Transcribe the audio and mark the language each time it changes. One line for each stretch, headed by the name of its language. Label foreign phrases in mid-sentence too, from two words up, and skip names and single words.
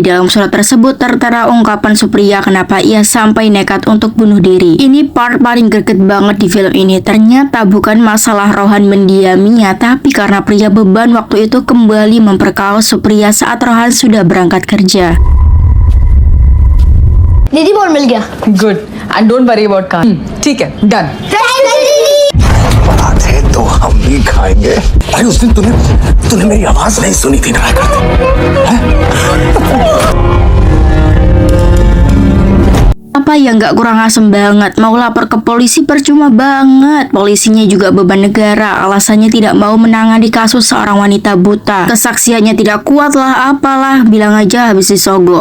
Indonesian: Dalam surat tersebut tertera ungkapan Supriya kenapa ia sampai nekat untuk bunuh diri. Ini part paling greget banget di film ini. Ternyata bukan masalah Rohan mendiaminya, tapi karena pria beban waktu itu kembali memperkaos Supriya saat Rohan sudah berangkat kerja.
Hindi: दीदी बॉल मिल गया.
English: good and don't worry about car.
Hindi: ठीक है, डन. बात है तो हम भी खाएंगे. भाई उस दिन तूने मेरी आवाज नहीं सुनी थी ना.
Indonesian: Apa yang gak kurang asem banget? Mau lapor ke polisi percuma banget. Polisinya juga beban negara. Alasannya tidak mau menangani kasus seorang wanita buta. Kesaksiannya tidak kuat lah, apalah. Bilang aja habis disogok.